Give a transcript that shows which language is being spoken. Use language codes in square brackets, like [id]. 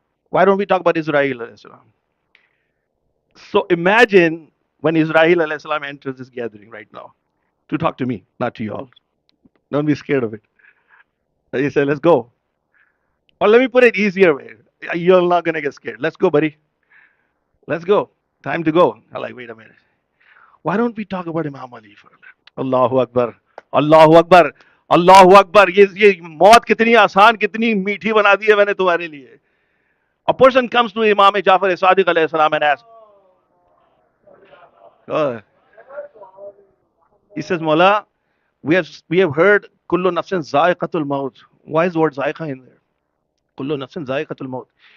[en] Why don't we talk about Israel alayhi salam? So imagine when Israel alayhi salam enters this gathering right now to talk to me, not to you all. Don't be scared of it. He said, let's go. Or let me put it easier way. You're not gonna get scared. Let's go, buddy. Let's go. Time to go. I'm like, wait a minute. Why don't we talk about Imam Ali for a minute? [ar] Allahu Akbar. Allahu Akbar. Allahu Akbar. [hi] ये मौत कितनी आसान कितनी मीठी बना दी है मैंने तुम्हारे लिए. [en] A person comes to Imam Jafar Sadiq alayhi salam and asks, he says, Mullah, we have heard [ar] kullu nafsin za'iqatul maut. [en] Why is the word za'iqa in there? [ar] Kullu nafsin za'iqatul maut.